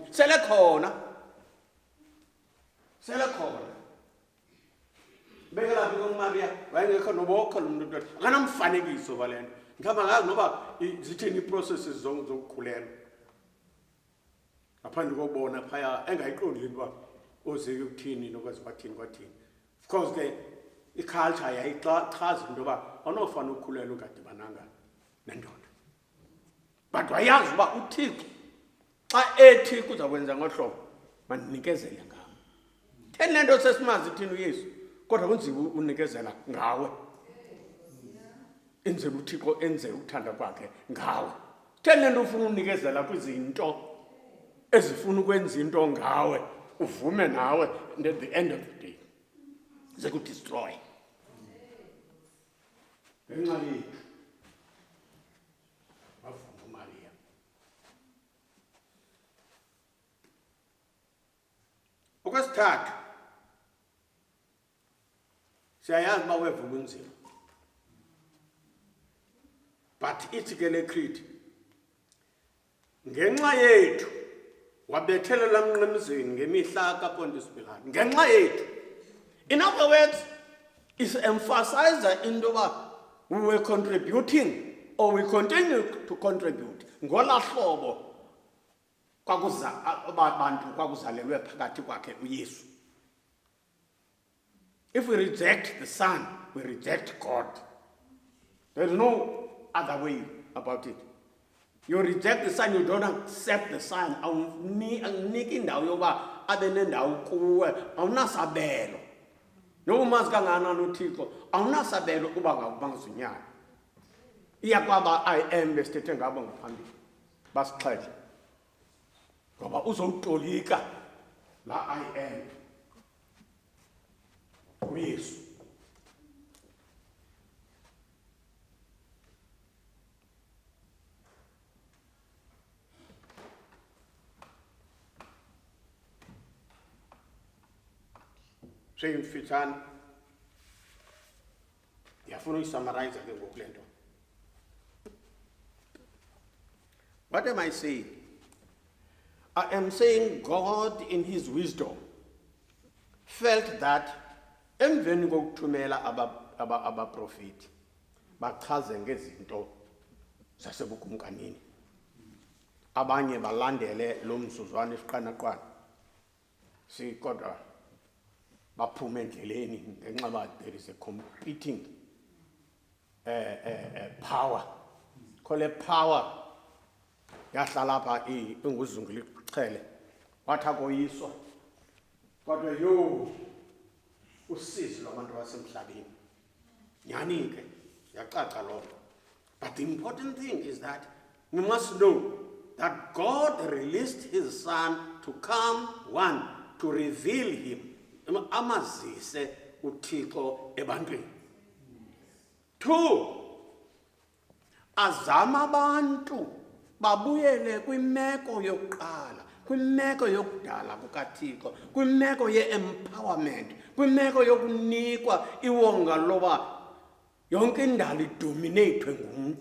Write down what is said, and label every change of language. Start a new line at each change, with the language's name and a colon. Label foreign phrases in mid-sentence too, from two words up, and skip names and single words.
Xhosa: Sele khona bekela phi uMaria wayengekho nobokho lo muntu akanamfanekiso wale nto. Ngihamba ngazi noba zithini ii-processes zokukhulelwa ngaphandle kokubona phaya engayiqondi into uba ozeke ukuthini nokwazi kwathini.
English: Of course
Xhosa: ke iculture yayichaza into yoba awunofana ukukhulelwa ungadibananga nendoda, but wayazi uba uThixo xa ethi kuzakwenza ngohlobo mandinikezele ngam. Theni le nto sesimazi thina uYesu kodwa kunzima unikezela ngawe, enzela uThixo enze ukuthanda kwakhe ngawe. Theni le nto ufuna unikezela kwizinto ezifuna ukwenza into ngawe, uvume nawe,
English: and at the end of the day
Xhosa: zekudestroy ngenxa yethu. Wavuma uMaria. Okwesithathu, siyayazi uba wevuma unzima, but ithi ke le Creed, ngenxa yethu wabethelela emnqemzeni ngemihla kaPontius Pilate. Ngenxa yethu,
English: in other words, is emphasizer
Xhosa: into yoba
English: we were contributing or we continue to contribute
Xhosa: ngola hlobo abantu kwakuzalelwe phakathi kwakhe uYesu.
English: If we reject the Son, we reject God. There is no other way about it. You reject the Son, you don't accept the Son.
Xhosa: Awuniki indawo yoba abe nendawo kuwe, awunasabelo. Noba umazi kangakanani uThixo, awunasabelo kuba bangazinyani. Iyakwaba
English: I am
Xhosa: besithethe ngabo ngaphambili basixhele ngoba uzowutolika la
English: I am
Xhosa: uYesu. Mfitshane ndiyafuna uyisummarize ke ngoku le nto.
English: What am I saying? I am saying God in his wisdom felt that
Xhosa: emveni kokuthumela abaprofeti bachaze ngezinto zasebukumkanini, abanye balandele lo mzuzwana esiqanaqwana, kodwa baphume endleleni ngenxa ba
English: there is a competing power.
Xhosa: Khole power yahlala apha enguzungula iqhele wathi akoyiswa kodwa yo usizi lwabantu basemhlabeni nyani ke yacaca lokho.
English: But the important thing is that we must know that God released his son to come, one, to reveal him,
Xhosa: amazise uThixo ebantwini. Two, azama abantu babuyele kwimeko yokuqala, kwimeko yokudala kukaThixo, kwimeko ye-empowerment, kwimeko yokunikwa iwonga loba yonke indalo idominatwe ngumuntu.